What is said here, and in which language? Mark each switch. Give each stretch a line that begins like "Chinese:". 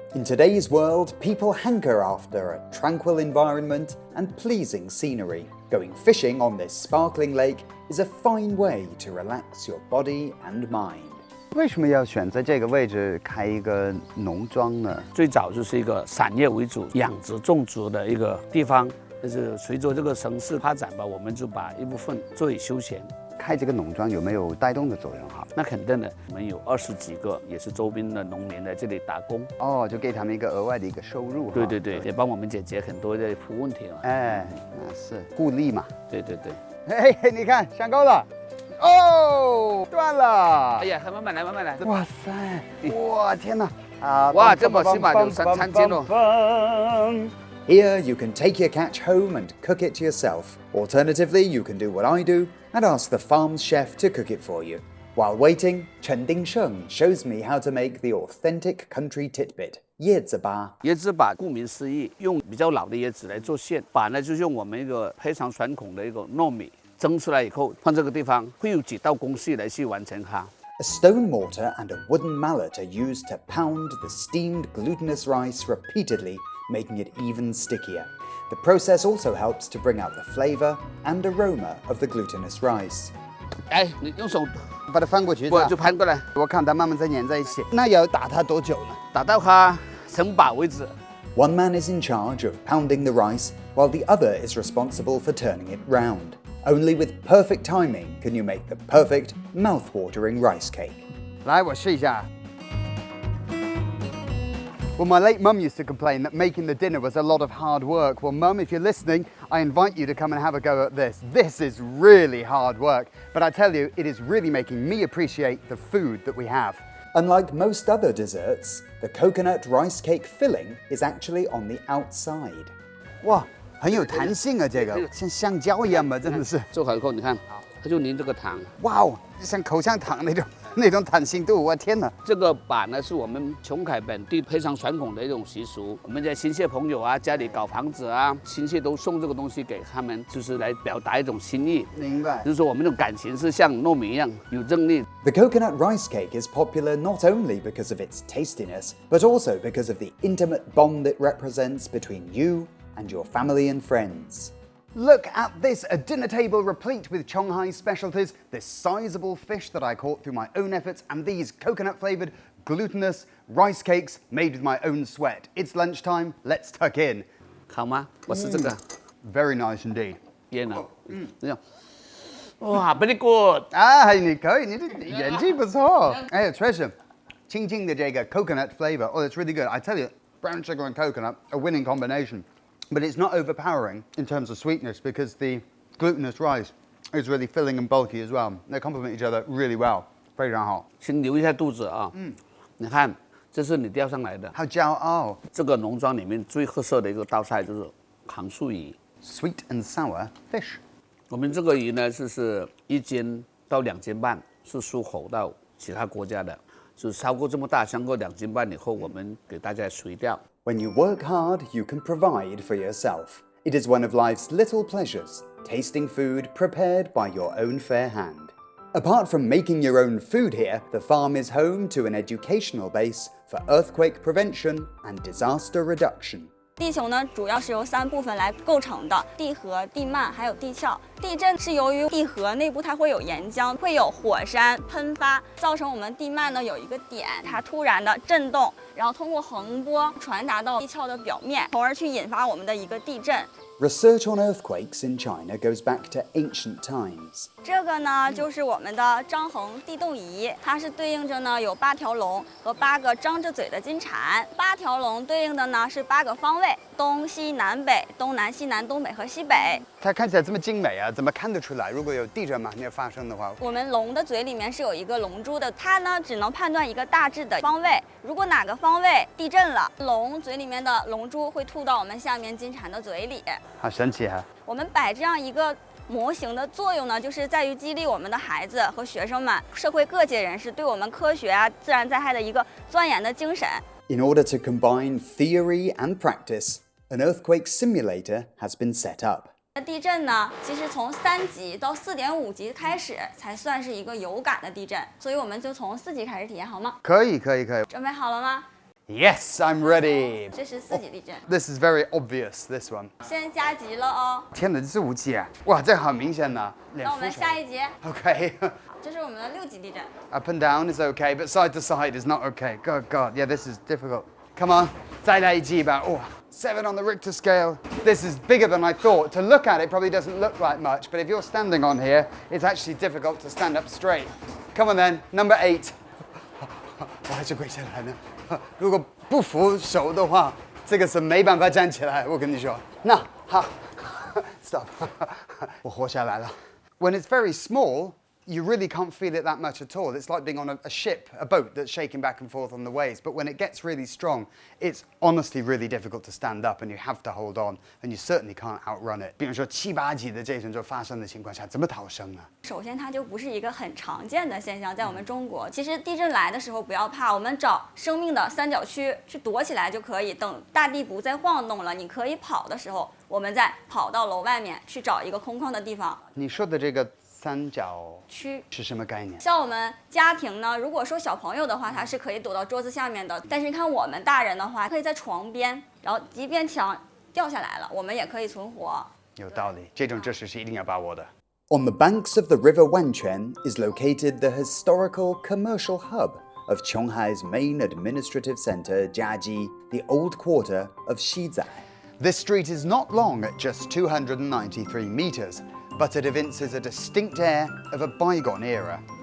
English: In today's world, people hanker after a tranquil environment and pleasing scenery. Going fishing on this sparkling lake is a fine way to relax your body and mind.
Chinese: 为什么要选在这个位置开一个农庄呢？最早就是一个产业为主、养殖种植的一个地方，就是随着这个城市发展吧，我们就把一部分作为休闲。开这个农庄有没有带动的作用哈？那肯定的，我们有20几个也是周边的农民在这里打工，哦，就给他们一个额外的一个收入。对对对，也帮我们解决很多的服务问题了。哎，那是互利嘛。对对对。嘿，你看上钩了，哦，断了。哎呀，慢慢来，慢慢来。哇塞，哇天哪！啊，哇，这么起码有3斤哦。
English: Here you can take your catch home and cook it yourself. Alternatively, you can do what I do and ask the farm's chef to cook it for you. While waiting, Chen Dingsheng shows me how to make the authentic country titbit,椰子粑。
Chinese: 椰子粑顾名思义，用比较老的椰子来做馅，粑呢就是用我们一个非常传统的一个糯米蒸出来以后，放这个地方会有几道工序来去完成它。
English: A stone mortar and a wooden mallet are used to pound the steamed glutinous rice repeatedly, making it even stickier. The process also helps to bring out the flavor and aroma of the glutinous rice.
Chinese: 哎，你用手把它翻过去，不就翻过来，我看它慢慢再粘在一起。那要打它多久呢？打到它成粑为止。
English: One man is in charge of pounding the rice, while the other is responsible for turning it round. Only with perfect timing can you make the perfect, mouth-watering rice cake.
Chinese: 来，我试一下。
English: Well, my late mum used to complain that making the dinner was a lot of hard work. Well, mum, if you're listening, I invite you to come and have a go at this. This is really hard work, but I tell you, it is really making me appreciate the food that we have. Unlike most other desserts, the coconut rice cake filling is actually on the outside.
Chinese: 哇，很有弹性啊，这个像橡胶一样嘛，真的是。做好以后，你看，它就淋这个糖。哇哦，像口香糖那种。那种弹性度，我天哪！这个把呢是我们琼海本地非常传统的一种习俗，我们在亲戚朋友啊家里搞房子啊，亲戚都送这个东西给他们，就是来表达一种心意。明白。就是说我们这种感情是像糯米一样有正力。
English: The coconut rice cake is popular not only because of its tastiness, but also because of the intimate bond it represents between you and your family and friends. Look at this, a dinner table replete with Chiang Hai specialties, this sizable fish that I caught through my own efforts, and these coconut-flavoured, glutinous rice cakes made with my own sweat. It's lunchtime, let's tuck in.
Chinese: 好吗？我是这个
English: Very nice indeed.
Chinese: 烟呢，这样，哇 ，
English: very good。
Chinese: 你可以，你的演技不错。
English: 哎 ，Treasure，
Chinese: 轻轻的这个
English: coconut flavor, oh, it's really good. I tell you, brown sugar and coconut, a winning combination. But it's not overpowering in terms of sweetness because the glutinous rice is really filling and bulky as well. They complement each other really well.
Chinese: 非常好。先留一下肚子啊。你看，这是你钓上来的。好骄傲。这个农庄里面最特色的一个道菜就是糖醋鱼
English: ，sweet and sour fish。
Chinese: 我们这个鱼呢，是1斤到2斤半，是出口到其他国家的。就是超过这么大，超过2斤半以后，我们给大家水钓。
English: When you work hard, you can provide for yourself. It is one of life's little pleasures, tasting food prepared by your own fair hand. Apart from making your own food here, the farm is home to an educational base for earthquake prevention and disaster reduction.
Chinese: 地球呢，主要是由3部分来构成的：地核、地幔还有地壳。地震是由于地核内部它会有岩浆，会有火山喷发，造成我们地幔呢有一个点，它突然的震动，然后通过横波传达到地壳的表面，从而去引发我们的一个地震。
English: Research on earthquakes in China goes back to ancient times.
Chinese: 这个呢，就是我们的张衡地动仪，它是对应着呢有8条龙和8个张着嘴的金蝉。 8条龙对应的呢是8个方位：东西南北、东南西南、东北和西北。它看起来这么精美啊，怎么看得出来？如果有地震嘛，那发生的话，我们龙的嘴里面是有一个龙珠的，它呢只能判断一个大致的方位。如果哪个方位地震了，龙嘴里面的龙珠会吐到我们下面金蝉的嘴里。好神奇哈！我们摆这样一个模型的作用呢，就是在于激励我们的孩子和学生们、社会各界人士对我们科学啊、自然灾害的一个钻研的精神。
English: In order to combine theory and practice, an earthquake simulator has been set up.
Chinese: 地震呢，其实从3级到4.5级开始才算是一个有感的地震，所以我们就从4级开始体验，好吗？可以。准备好了吗？
English: Yes, I'm ready.
Chinese: 这是4级地震。
English: This is very obvious, this one.
Chinese: 先加级了哦。天哪，这是5级啊！哇，这很明显呢。那我们下一级。
English: Okay.
Chinese: 这是我们的6级地震。
English: Up and down is okay, but side to side is not okay. God, yeah, this is difficult. Come on,
Chinese: 再来一级吧。
English: Oh, 7 on the Richter scale. This is bigger than I thought. To look at it probably doesn't look like much, but if you're standing on here, it's actually difficult to stand up straight. Come on then, number 8.
Chinese: 我还是跪下来呢。如果不扶手的话，这个是没办法站起来。我跟你说，那好 ，
English: stop，
Chinese: 我活下来了。
English: When it's very small, you really can't feel it that much at all. It's like being on a ship, a boat that's shaking back and forth on the waves. But when it gets really strong, it's honestly really difficult to stand up, and you have to hold on, and you certainly can't outrun it.
Chinese: 比如说7、8级的这种就发生的情况下，怎么逃生呢？首先，它就不是一个很常见的现象，在我们中国。其实地震来的时候不要怕，我们找生命的三角区去躲起来就可以。等大地不再晃动了，你可以跑的时候，我们再跑到楼外面去找一个空旷的地方。你说的这个三角区是什么概念？像我们家庭呢，如果说小朋友的话，他是可以躲到桌子下面的。但是你看我们大人的话，可以在床边，然后即便墙掉下来了，我们也可以存活。有道理，这种知识是一定要把握的。
English: On the banks of the River Wengen is located the historical commercial hub of Chiang Hai's main administrative center, Jiaji, the old quarter of Zither. This street is not long at just 293 meters, but it evinces a distinct air of a bygone era.